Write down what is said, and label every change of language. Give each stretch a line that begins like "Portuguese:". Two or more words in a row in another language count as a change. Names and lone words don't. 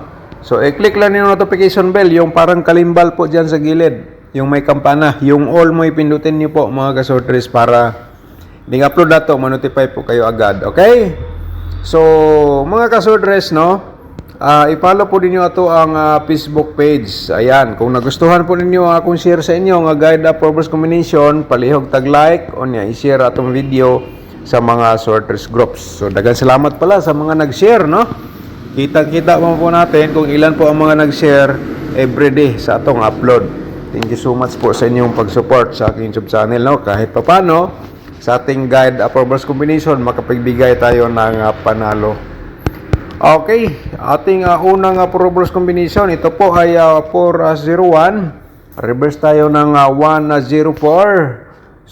Filipino: So i-click lang yung
English: notification bell,
Filipino: yung parang kalimbal po dyan sa gilid, yung may kampana, yung all mo ipindutin niyo po mga kaswordres para ding upload na to, ma-notify po kayo agad.
Cebuano: Okay, so mga kaswordres, no, i-follow po ninyo ato ang Facebook page. Ayan, kung nagustuhan po ninyo ang akong share sa inyo nga
English: guide of reverse combination,
Cebuano: palihog tag like o niya i-share atong video sa mga sorters groups.
Filipino: So
Cebuano: daghang salamat
Filipino: pala sa mga nag-share, no? Kita-kita po natin kung ilan po ang mga nag-share everyday sa atong upload.
English: Thank you so much
Filipino: po sa inyong pag-support sa aking YouTube channel, no? Kahit papano sa ating
English: guide of reverse combination
Filipino: makapagbigay tayo ng panalo. Okay, ating unang
English: reverse combination,
Filipino: ito po ay 401. Reverse tayo ng 104.